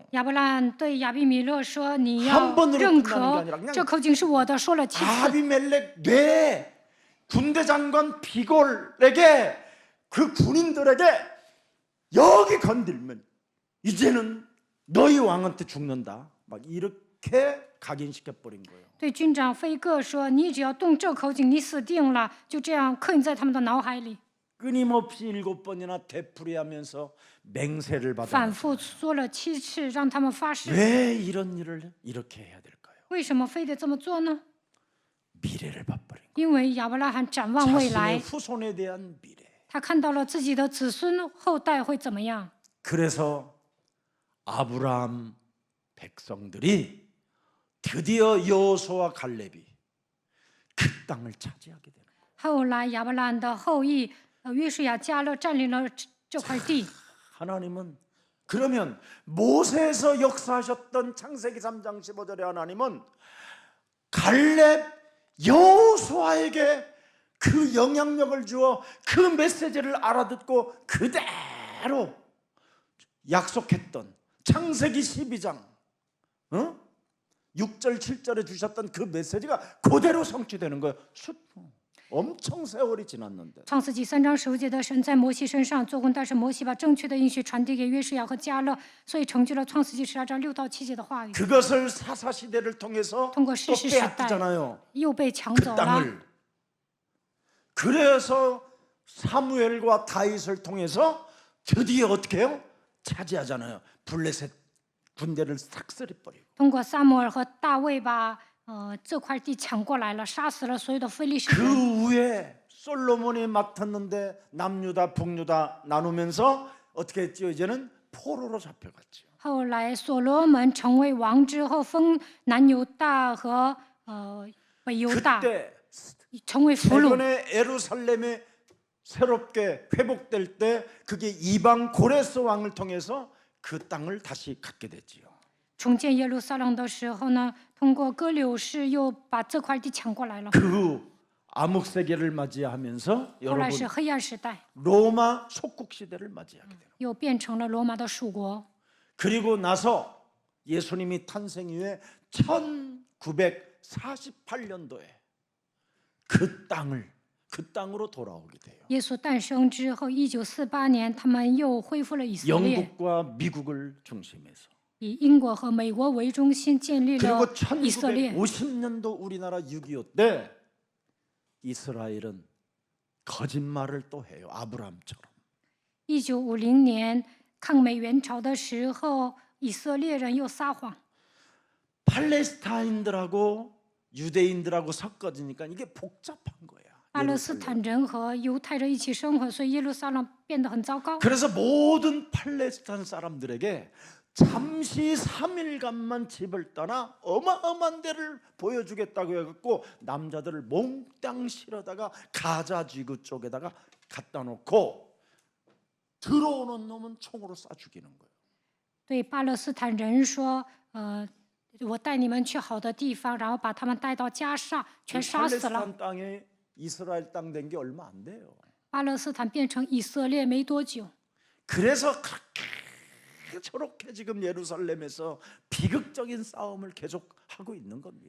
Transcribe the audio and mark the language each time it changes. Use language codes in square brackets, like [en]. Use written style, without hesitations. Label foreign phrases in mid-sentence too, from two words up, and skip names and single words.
[zh] 亚伯拉罕对亚比米勒说：“你要 [ko] 한 번으로 [zh] 认 [ko] 끝나는 게 [zh] 可 [ko] 아니라 그냥 [zh] 这口井是我的。”说了7次。 [ko] 아비멜렉 뇌 군대 장관 비골에게 그 군인들에게 여기 건들면 이제는 너희 왕한테 죽는다. 막 이렇게 각인시켜 버린 거예요. [zh] 对军长菲戈说：“你只要动这口井，你死定了。” 就这样刻印在他们的脑海里， [ko] 끊임없이 7번이나 되풀이하면서 맹세를 [zh] 反 [ko] 받아. [zh] 复说了7次，让他们发誓。 [ko] 왜 이런 일을 이렇게 해야 될까요? [zh] 为什么非得这么做呢？ [ko] 미래를 봐버린 [zh] 因为亚伯拉罕展望 [ko] 거예요. [zh] 未 [ko] 자신의 [zh] 来， [ko] 후손에 대한 미래. [zh] 他看到了自己的子孙后代会怎么样， [ko] 그래서 아브라함 백성들이 드디어 여호수아와 갈렙이 그 땅을 차지하게 되는 거예요. [zh] 后来亚伯拉罕的后裔约书亚、迦勒占领了这块地。 [ko] 하나님은 그러면 모세에서 역사하셨던 창세기 3장 15절에 하나님은 갈렙 여호수아에게 그 영향력을 주어 그 메시지를 알아듣고 그대로 약속했던 창세기 12장 6절 7절에 주셨던 그 메시지가 그대로 성취되는 거예요. 엄청 세월이 지났는데 [zh] 创世纪3章15节的神在摩西身上做工，但是摩西把正确的应许传递给约书亚和迦勒，所以成就了创世纪12章6到7节的话语。 [ko] 그것을 사사시대를 통해서 통과 또 시시 시대. 빼앗기잖아요. [zh] 又被抢 [ko] 그 [zh] 走了。 [ko] 땅을. 그래서 사무엘과 다윗을 통해서 드디어 어떻게 해요? 차지하잖아요. 블레셋 군대를 싹쓸이 버리고. [zh] 通过撒母耳和大卫把这块地抢过来了，杀死了所有的非利士 [ko] 그 [zh] 人。 [ko] 후에 솔로몬이 맡았는데 남유다 북유다 나누면서 어떻게 했죠? 이제는 포로로 잡혀갔죠. [zh] 后来所罗门成为王之后，分南犹大和北犹大 [ko] 그때 [zh] 成为俘虏。 [ko] 최근에 예루살렘에 새롭게 회복될 때 그게 이방 고레스 왕을 통해서 그 땅을 다시 갖게 됐지요. [zh] 重建耶路撒冷的时候呢，通过哥柳士又把这块地抢过来了。 [ko] 그 암흑 세계를 맞이하면서 [zh] 后来 [ko] 여러분 [zh] 是黑暗时代， [ko] 로마 속국 시대를 맞이하게 돼요. [zh] 又变成了罗马的属国。 [ko] 그리고 나서 예수님이 탄생 이후에 1948년도에 그 땅으로 돌아오게 돼요. [zh] 耶稣诞生之后，1948年，他们又恢复了以色列， [ko] 영국과 미국을 중심해서 [zh] 以英国和美国为中心建立 [ko] 그리고 [zh] 了以色列。 [ko] 1950년도 우리나라 6.25 때 이스라엘은 거짓말을 또 해요. 아브라함처럼. [zh] 1950 年抗美援朝的时候，以色列人又撒谎， [ko] 팔레스타인들하고 유대인들하고 섞어지니까 이게 복잡한 거야. [zh] 巴勒斯坦人和犹太人一起生活，所以耶路撒冷变得很糟糕。 [ko] 그래서 모든 팔레스타인 사람들에게 잠시 3일간만 집을 떠나 어마어마한 데를 보여주겠다고 해갖고 남자들을 몽땅 실어다가 가자 지구 쪽에다가 갖다 놓고 들어오는 놈은 총으로 쏴 죽이는 거예요. [zh] 对巴勒斯坦人说，我带你们去好的地方，然后把他们带到加沙，全杀死了。 [ko] 팔레스타인 땅에 이스라엘 땅 된 게 얼마 안 돼요. [zh] 巴勒斯坦变成以色列没多久， [ko] 그래서 그렇게 저렇게 지금 예루살렘에서 비극적인 싸움을 계속 하고 있는 겁니다.